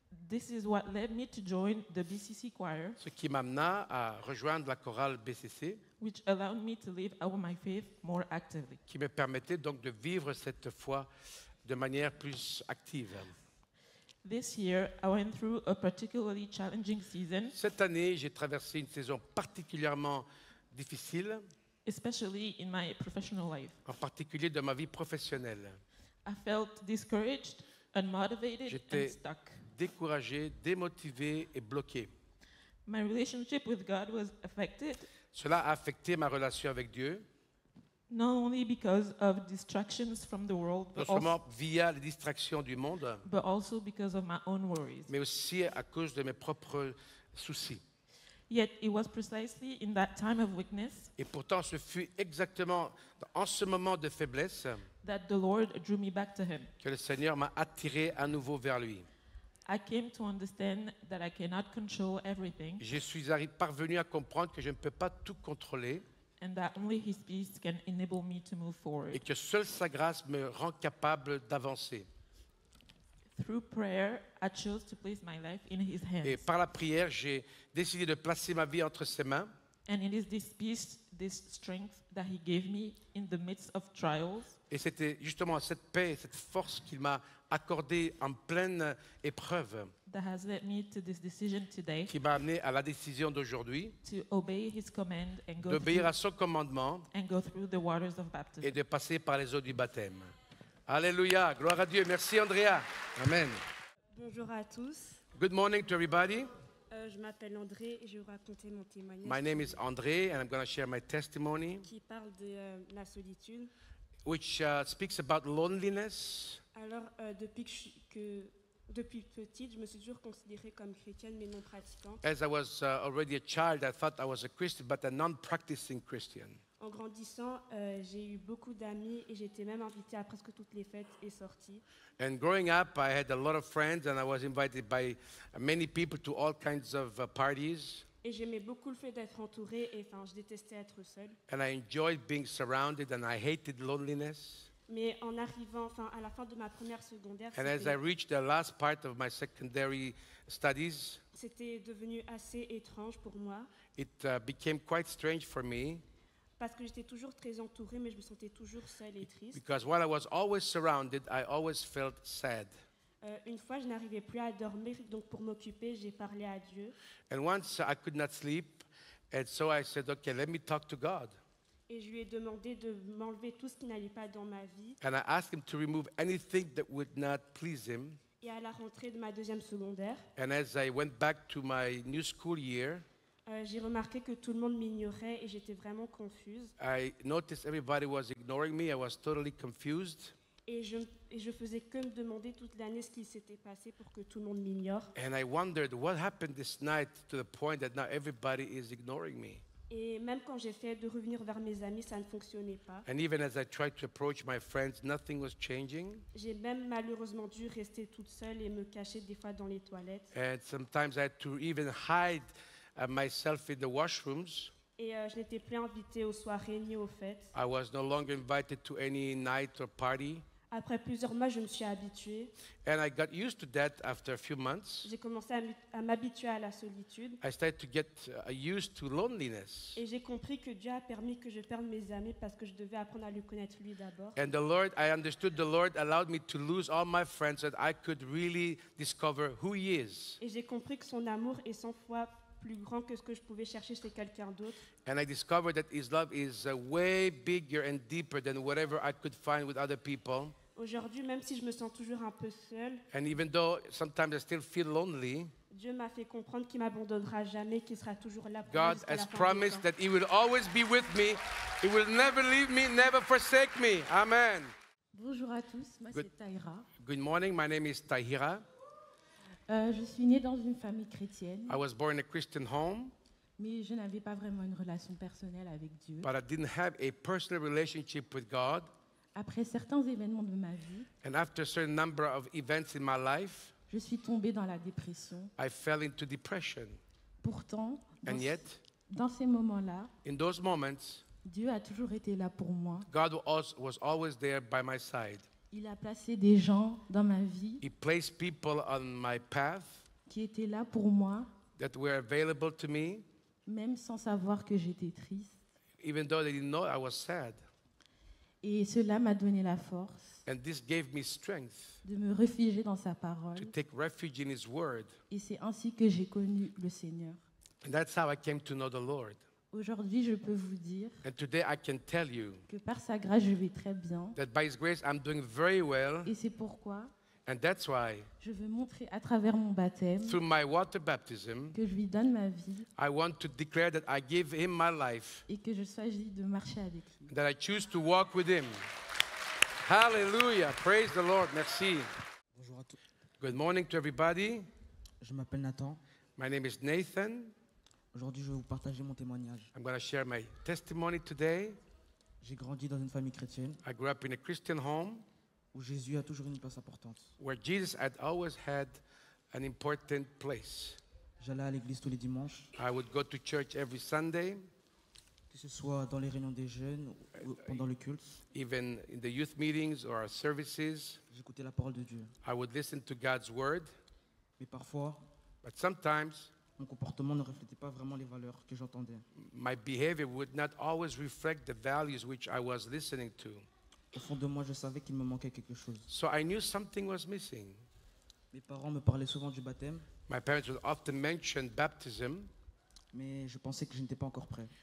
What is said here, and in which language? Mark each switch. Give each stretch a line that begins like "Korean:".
English: This is what led me to join the BCC choir,
French: Ce qui m'amena à rejoindre la chorale BCC,
English: which allowed me to live out my faith more actively.
French: qui me permettait donc de vivre cette foi de manière plus active.
English: This year, I went through a particularly challenging season,
French: Cette année, j'ai traversé une saison particulièrement difficile,
English: especially in my professional life.
French: en particulier de ma vie professionnelle.
English: I felt discouraged, unmotivated,
French: J'étais
English: and stuck.
French: découragé, démotivé et bloqué.
English: My relationship with God was affected
French: Cela a affecté ma relation avec Dieu,
English: not only because of distractions from the world,
French: non seulement via les distractions du monde,
English: but also because of my own worries.
French: mais aussi à cause de mes propres soucis.
English: Yet it was precisely in that time of weakness
French: Et pourtant, ce fut exactement en ce moment de faiblesse
English: that the Lord drew me back to Him.
French: que le Seigneur m'a attiré à nouveau vers lui.
English: I came to understand that I cannot control everything
French: Je suis parvenu à comprendre que je ne peux pas tout contrôler
English: and that only His peace can enable me to move forward.
French: et que seule sa grâce me rend capable d'avancer.
English: Through prayer, I chose to place my life in His hands.
French: Et par la prière, j'ai décidé de placer ma vie entre ses mains
English: And it is this peace, this strength that He gave me in the midst of trials
French: Et c'était justement cette paix, cette force qu'il m'a accordée en pleine épreuve
English: that has led me to this decision today
French: qui m'a amené à la décision d'aujourd'hui
English: to obey His command
French: d'obéir à son commandement
English: and go through the waters of baptism.
French: et de passer par les eaux du baptême. Alléluia, gloire à Dieu. Merci Andrea. Amen. Bonjour à tous.
English: Good morning to everybody.
French: Je m'appelle André et je vais vous raconter mon
English: My
French: témoignage
English: name is André and I'm going to share my testimony
French: qui parle de la solitude.
English: which speaks about loneliness.
French: Alors, depuis petite, je me suis toujours considérée comme chrétienne mais non pratiquante.
English: As I was already a child, I thought I was a Christian, but a non-practicing Christian.
French: En grandissant, j'ai eu beaucoup d'amis et j'étais même invitée à presque toutes les fêtes et sorties.
English: And growing up, I had a lot of friends, and I was invited by many people to all kinds of parties.
French: Et j'aimais beaucoup le fait d'être entourée et enfin, je détestais être seule.
English: And I enjoyed being surrounded, and I hated loneliness.
French: Mais en arrivant, enfin, à la fin de ma première secondaire,
English: And as I reached the last part of my secondary studies,
French: c'était devenu assez étrange pour moi
English: it became quite strange for me
French: parce que j'étais toujours très entourée, mais je me sentais toujours seule et triste.
English: because while I was always surrounded, I always felt sad.
French: Une fois, je n'arrivais plus à dormir, donc pour m'occuper, j'ai parlé à Dieu.
English: And once I could not sleep, and so I said, okay, let me talk to God.
French: Et je lui ai demandé de m'enlever tout ce qui n'allait pas dans ma vie.
English: And I asked him to remove anything that would not please him.
French: Et à la rentrée de ma deuxième secondaire,
English: And as I went back to my new school year,
French: j'ai remarqué que tout le monde m'ignorait et j'étais vraiment confuse.
English: I noticed everybody was ignoring me. I was totally confused.
French: Et je faisais que me demander toute l'année ce qui s'était passé pour que tout le monde m'ignore.
English: And I wondered what happened this night to the point that now everybody is ignoring me.
French: Et même quand j'ai essayé de revenir vers mes amis, ça ne fonctionnait pas.
English: And even as I tried to approach my friends, nothing was changing.
French: J'ai même malheureusement dû rester toute seule et me cacher des fois dans les toilettes.
English: And sometimes I had to even hide myself in the washrooms.
French: Et je n'étais plus invitée aux soirées ni aux fêtes.
English: I was no longer invited to any night or party.
French: Après plusieurs mois, je me suis habituée.
English: And I got used to that after a few months.
French: J'ai commencé à m'habituer à la solitude.
English: I started to get used to loneliness.
French: Et j'ai compris que Dieu a permis que je perde mes amis parce que je devais apprendre à le connaître lui d'abord.
English: And I understood the Lord allowed me to lose all my friends so that I could really discover who He is.
French: Et j'ai compris que son amour est 100 fois plus grand que ce que je pouvais chercher chez quelqu'un d'autre.
English: And I discovered that His love is way bigger and deeper than whatever I could find with other people.
French: Aujourd'hui, même si je me sens toujours un peu seule,
English: And even though sometimes I still feel lonely,
French: Dieu m'a fait comprendre qu'il m'abandonnera jamais, qu'il sera toujours là pour
English: God
French: moi jusqu'à
English: has
French: la fin des
English: promised
French: temps.
English: that He will always be with me. He will never leave me, never forsake me. Amen.
French: Bonjour à tous, moi
English: Good.
French: c'est Taïra.
English: Good morning. My name is Tahira.
French: Je suis née dans une famille chrétienne,
English: I was born in a Christian home,
French: mais je n'avais pas vraiment une relation personnelle avec Dieu.
English: but I didn't have a personal relationship with God.
French: Après certains événements de ma vie,
English: And after a certain number of events in my life,
French: je suis tombée dans la dépression.
English: I fell into depression.
French: Pourtant,
English: And yet,
French: dans ces moments-là,
English: in those moments,
French: Dieu a toujours été là pour moi.
English: God was always there by my side.
French: Il a placé des gens dans ma vie
English: He placed people on my path
French: qui étaient là pour moi,
English: that were available to me,
French: même sans savoir que j'étais triste.
English: even though they didn't know I was sad.
French: Et cela m'a donné la force
English: And this gave me strength
French: de me réfugier dans sa parole.
English: to take refuge in His Word.
French: Et c'est ainsi que j'ai connu le Seigneur.
English: And that's how I came to know the Lord.
French: Aujourd'hui, je peux vous dire
English: And today I can tell you
French: que par sa grâce, je vais très bien.
English: that by His grace I'm doing very well.
French: Et c'est pourquoi
English: And that's why,
French: je veux montrer à travers mon baptême
English: through my water baptism,
French: que je lui donne ma vie
English: I want to declare that I give Him my life,
French: et que je choisis de marcher avec lui.
English: that I choose to walk with Him. Hallelujah. Praise the Lord. Merci.
French: Bonjour à tous.
English: Good morning to everybody.
French: Je m'appelle Nathan.
English: My name is Nathan.
French: Aujourd'hui, je vais vous partager mon témoignage.
English: I'm going to share my testimony today.
French: J'ai grandi dans une famille chrétienne
English: I grew up in a Christian home
French: où Jésus a toujours une place importante.
English: where Jesus had always had an important place.
French: J'allais à l'église tous les dimanches,
English: I would go to church every Sunday,
French: que ce soit dans les réunions des jeunes ou pendant le culte.
English: even in the youth meetings or our services.
French: J'écoutais la parole de Dieu.
English: I would listen to God's word,
French: Mais parfois,
English: but sometimes
French: mon comportement ne reflétait pas vraiment les valeurs que j'entendais.
English: My behavior would not always reflect the values which I was listening to.
French: Au fond de moi, je savais qu'il me manquait quelque chose.
English: So I knew something was missing.
French: Mes parents me parlaient souvent du baptême,
English: My parents would often mention baptism,
French: mais je pensais que je n'étais pas encore prêt.